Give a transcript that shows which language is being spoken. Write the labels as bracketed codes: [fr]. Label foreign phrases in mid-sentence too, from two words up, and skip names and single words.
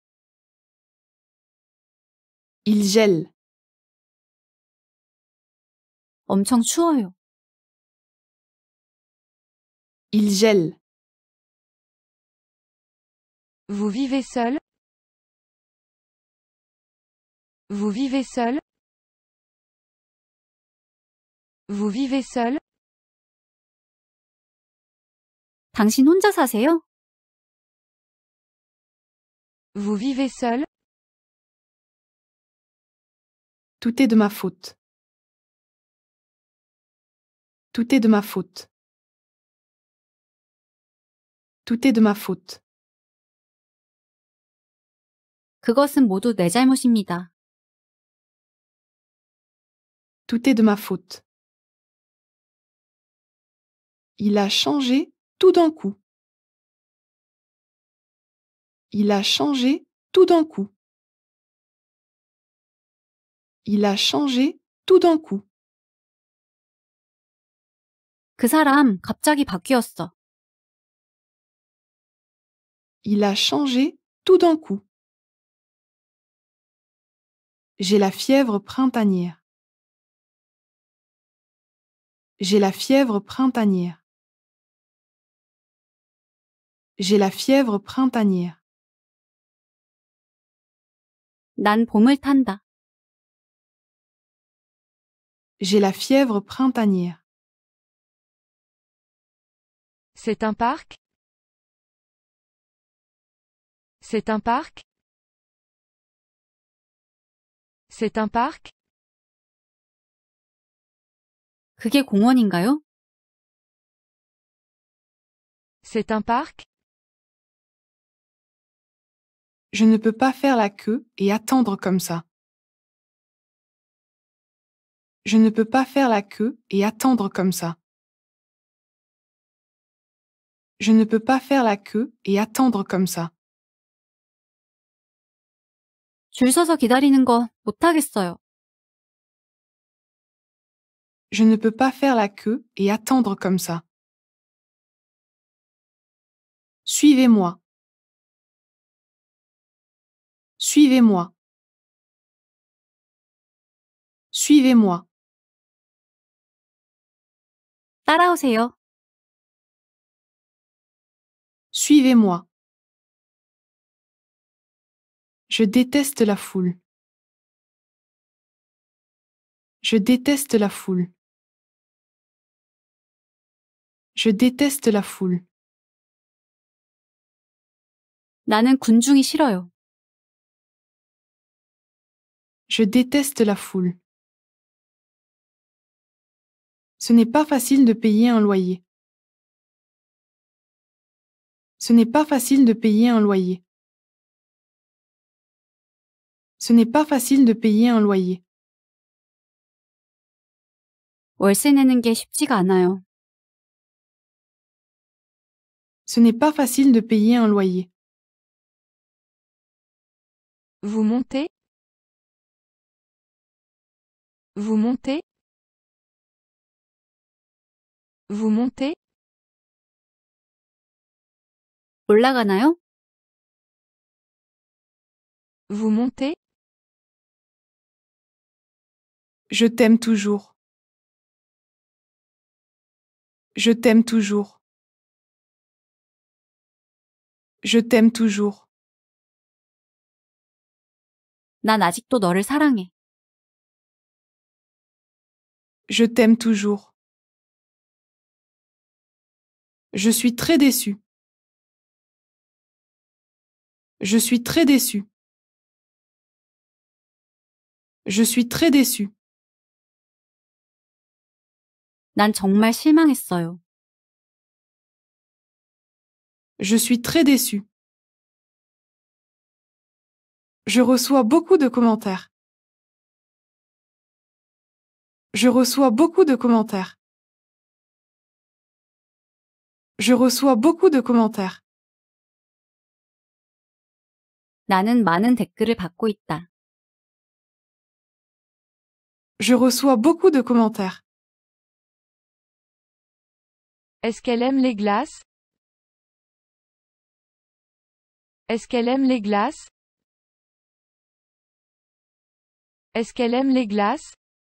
[fr] Il gèle. [ko] 엄청 추워요. [fr] Il gèle. Vous vivez seul? Vous vivez seul? Vous vivez seul? [ko] 당신 혼자 사세요? [fr] Vous vivez seul? Tout est de ma faute. Tout est de ma faute. Tout est de ma faute. [ko] 그것은 모두 내 잘못입니다. [fr] Tout est de ma faute. Il a changé tout d'un coup. Il a changé tout d'un coup. Il a changé tout d'un coup. [ko] 그 사람 갑자기 바뀌었어. [fr] Il a changé tout d'un coup. J'ai la fièvre printanière. J'ai la fièvre printanière. J'ai la fièvre printanière. [ko] 난 봄을 탄다. [fr] J'ai la fièvre printanière. C'est un parc? C'est un parc? C'est un parc? [ko] 그게 공원인가요? [fr] C'est un parc? Je ne peux pas faire la queue et attendre comme ça. Je ne peux pas faire la queue et attendre comme ça. Je ne peux pas faire la queue et attendre comme ça. [ko] 줄 서서 기다리는 거 못하겠어요. [fr] Je ne peux pas faire la queue et attendre comme ça. Suivez-moi. Suivez-moi. Suivez-moi. [ko] 따라오세요. [fr] Suivez-moi. Je déteste la foule. Je déteste la foule. Je déteste la foule. [ko] 나는 군중이 싫어요. [fr] Je déteste la foule. Ce n'est pas facile de payer un loyer. Ce n'est pas facile de payer un loyer. Ce n'est pas facile de payer un loyer. [ko] 월세 내는 게 쉽지가 않아요. [fr] Ce n'est pas facile de payer un loyer. Vous montez? Vous montez? Vous montez? [ko] 올라가나요? [fr] Vous montez? Je t'aime toujours. Je t'aime toujours. Je t'aime toujours. [ko] 난 아직도 너를 사랑해. [fr] Je t'aime toujours. Je suis très déçu. Je suis très déçu. Je suis très déçu. [ko] 난 정말 실망했어요. [fr] Je suis très déçu. Je reçois beaucoup de commentaires. Je reçois beaucoup de commentaires. Je reçois beaucoup de commentaires. [ko] 나는 많은 댓글을 받고 있다. [fr] Je reçois beaucoup de commentaires. Est-ce qu'elle aime les glaces? Est-ce qu'elle aime les glaces? Est-ce qu'elle aime les glaces?